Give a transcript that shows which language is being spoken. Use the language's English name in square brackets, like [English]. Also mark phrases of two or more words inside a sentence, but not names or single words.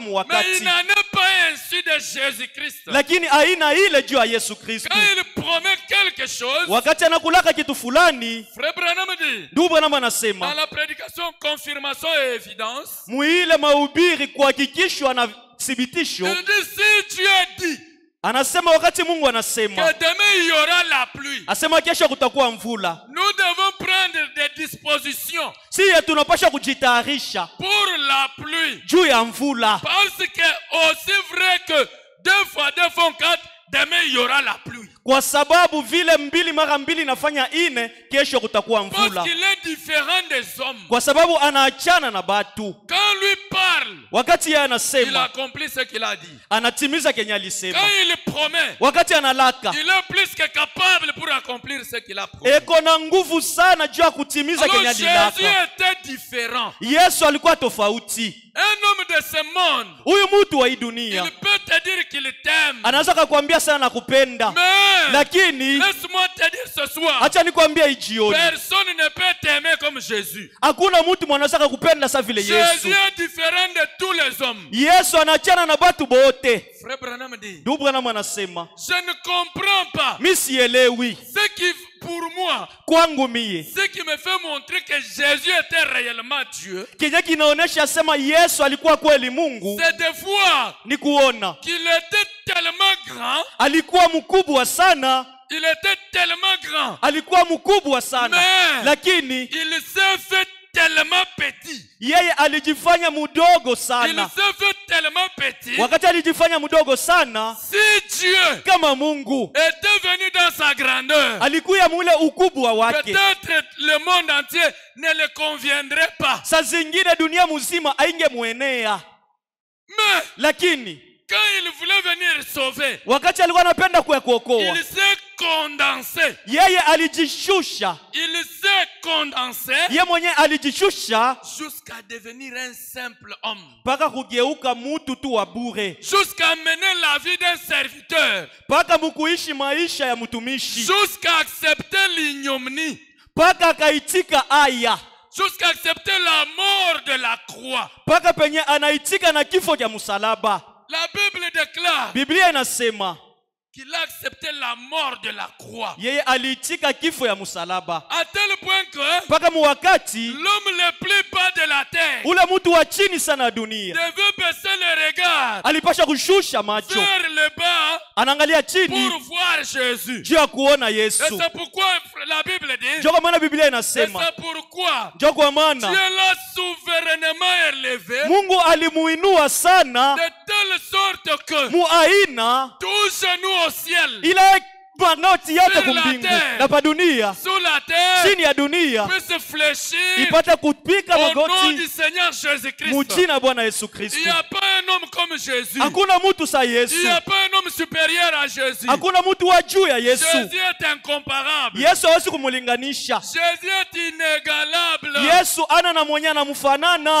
[French] Mais il [Swahili] muwakati, [French] n'en est pas ainsi de Jésus-Christ. [Swahili] lakini aina ile juu ya Yesu Kristu. [French] Quand il promet quelque chose, [Swahili] Wakati anakulaka kitu fulani, [French] Frère Branham dit, [Swahili] ndugu Branham [French] dans [Swahili] anasema [French] la prédication, confirmation et évidence, [Swahili] muile mahubiri kuhakikishwa na thibitisho, [French] il dit si Dieu dit [Swahili] anasema wakati Mungu [French] que [Swahili] anasema [French] demain il y aura la pluie, [Swahili] asema kesho kutakuwa mvula, [French] nous devons prendre des dispositions [Swahili] siye tunapasha kujitayarisha [French] pour la pluie. [Swahili] juu ya mvula, [French] Parce que aussi vrai que 2 fois 2 font 4, demain il y aura la pluie. [Swahili] kwa sababu vile 2 mara 2 inafanya 4, kesho kutakuwa [French] Parce [Swahili] mvula, [French] qu'il est différent des hommes. [Swahili] kwa sababu anaachana na batu. [French] Quand lui parle, [Swahili] wakati yeye [French] il [Swahili] anasema [French] accomplit ce qu'il a dit. [Swahili] anatimiza kenye alisema. [French] Quand il promet, [Swahili] Wakati analaka [French] il est plus que capable pour accomplir ce qu'il a promis. [Swahili] eko na nguvu sana juu ya kutimiza [French] Alors [Swahili] kenye Jésus alilaka. [French] était différent. [Swahili] Yesu alikuwa tofauti. [French] Un homme de ce monde, [Swahili] Huyu mtu wa hii dunia [French] il peut te dire qu'il t'aime. [Swahili] anaweza kukuambia sana nakupenda, [French] Mais [Swahili] lakini [French] laisse-moi te dire ce soir, [Swahili] acha nikwambie hii jioni, [French] personne ne peut t'aimer comme Jésus. [Swahili] hakuna mtu mwanaweza kukupenda sa vile Yesu. [French] Jésus est différent de tous les hommes. [Swahili] Yesu anachana na batu bote. [French] Frère Branham dit, [Swahili] Ndugu Branham anasema [French] je ne comprends pas [Swahili] mimi sielewi, [French] ce qui, pour moi, [Swahili] kwangu mie [French] ce qui me fait montrer que Jésus était réellement Dieu, [Swahili] kenye kinaonesha sema Yesu alikuwa kweli Mungu [French] c'est de voir [Swahili] ni kuona [French] qu'il était tellement grand, [Swahili] alikuwa mkubwa sana, [French] il était tellement grand, [Swahili] alikuwa mkubwa sana, [French] mais [Swahili] lakini [French] il s'est fait tellement petit. [Swahili] yeye alijifanya mdogo [French] Il [Swahili] sana. [French] s'est fait tellement petit. [Swahili] Wakati alijifanya mdogo sana, [French] Si Dieu [Swahili] kama Mungu [French] était venu dans sa grandeur, [Swahili] alikuya mule ukubwa wake, [French] peut-être le monde entier ne le conviendrait pas. [Swahili] saa zingine dunia mzima aingemwenea, [French] Mais [Swahili] lakini [French] quand il voulait venir sauver, [Swahili] wakati alikuwa anapenda kuokoa, [French] il s'est condensé. [Swahili] yeye alijishusha, [French] Il s'est condensé [Swahili] yeye mwenyewe alijishusha [French] jusqu'à devenir un simple homme. [Swahili] mpaka kugeuka mutu tu wa bure, [French] Jusqu'à mener la vie d'un serviteur. [Swahili] mpaka mukuishi maisha ya mtumishi, [French] Jusqu'à accepter l'ignominie. [Swahili] mpaka akaitika aya, [French] Jusqu'à accepter la mort de la croix. [Swahili] mpaka penye anaitika na kifo cha msalaba. [French] La Bible déclare [Swahili] Biblia inasema [French] qu'il a accepté la mort de la croix. [Swahili] yeye aliitika kifo ya msalaba, [French] À tel point que [Swahili] mpaka muwakati [French] l'homme le plus bas de la terre [Swahili] ule mtu wa chini sana ya dunia [French] devait baisser le regard [Swahili] alipasha kushusha macho, [French] vers le bas [Swahili] anaangalia chini [French] pour voir Jésus. [Swahili] juu ya kuona [French] Et [Swahili] Yesu. [French] c'est pourquoi la Bible dit, [Swahili] Ndio kwa maana Biblia [French] et [Swahili] inasema, [French] c'est pourquoi [Swahili] ndio kwa [French] Dieu [Swahili] maana [French] l'a souverainement élevé [Swahili] Mungu alimuinua sana [French] de telle sorte que [Swahili] muaina [French] tout genou au ciel, [Swahili] ile magoti yote [French] Sur la [Swahili] kumbingu [French] terre. [Swahili] na pa dunia, [French] sous la terre, [Swahili] chini ya dunia, [French] puisse fléchir [Swahili] ipate kupika [French] au nom [Swahili] magoti [French] du Seigneur Jésus-Christ. [Swahili] mujina Bwana Yesu [French] Il [Swahili] Kristo. [French] n'y a pas un homme comme Jésus. [Swahili] Hakuna mtu sa [French] Il [Swahili] Yesu, [French] n'y a pas un homme supérieur à Jésus. [Swahili] hakuna mtu wa juu ya Yesu. [French] Jésus est incomparable. [Swahili] Yesu hawezi kumulinganisha. [French] Jésus est inégalable. [Swahili] Yesu ana na mwenye anamfanana,